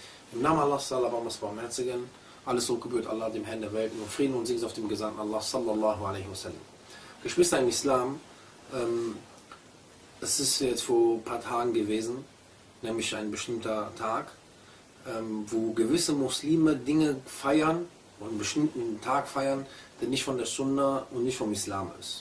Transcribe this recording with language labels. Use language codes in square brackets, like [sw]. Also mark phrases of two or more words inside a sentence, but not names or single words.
[de] Im Namen Allahs, Allahs Barmherzigen, alles so gebührt Allah, dem Herrn der Welt, und Frieden und Segen auf dem Gesandten Allah, [ar] صلى الله عليه وسلم. [de] Geschwister im Islam, es ist jetzt vor ein paar Tagen gewesen, nämlich ein bestimmter Tag, wo gewisse Muslime Dinge feiern, und einen bestimmten Tag feiern, der nicht von der Sunna und nicht vom Islam ist.